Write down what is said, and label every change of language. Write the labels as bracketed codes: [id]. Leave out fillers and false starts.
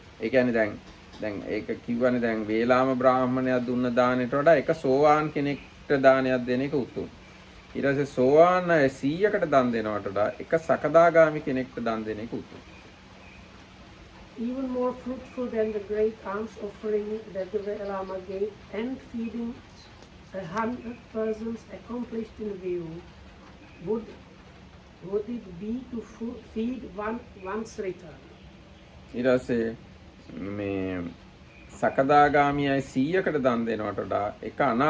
[si] ඒ කියන්නේ දැන් ඒක කිව්වනේ දැන් වේලාම බ්‍රාහ්මණයා දුන්න දානෙට වඩා එක සෝවාන් කෙනෙක්ට දානයක් දෙන එක උතුම්. ඊට පස්සේ සෝවාන් අය 100කට දන් දෙනවට වඩා එක සකදාගාමි කෙනෙක්ට දන් දෙන එක උතුම්. [en] Even more fruitful than the great alms offering that the Velama gave, and feeding 100 persons accomplished in view, would it be to feed one's return? [si] ඊට පස්සේ මේ සකදාගාමියයි 100කට දන් දෙනවට වඩා එක අනාගාමී